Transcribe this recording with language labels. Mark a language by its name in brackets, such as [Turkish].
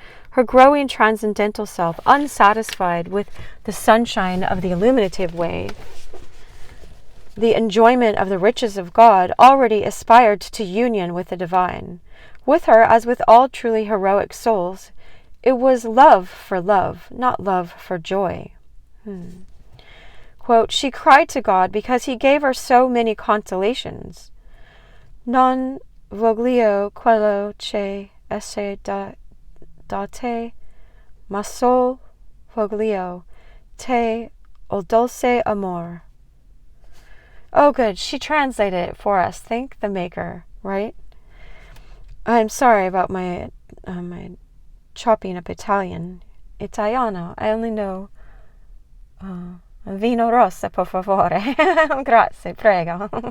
[English] Her growing transcendental self, unsatisfied with the sunshine of the illuminative way, the enjoyment of the riches of God, already aspired to union with the divine. With her, as with all truly heroic souls, it was love for love, not love for joy. Quote, she cried to God because he gave her so many consolations. [Italian] Non voglio quello che esse date, ma sol voglio te o dolce amor. [English] Oh, good. She translated it for us. Thank the maker, right? I'm sorry about my chopping up Italian. [Italian] Italiano. [English] I only know [Italian] vino rosso, per favore. Grazie, prego.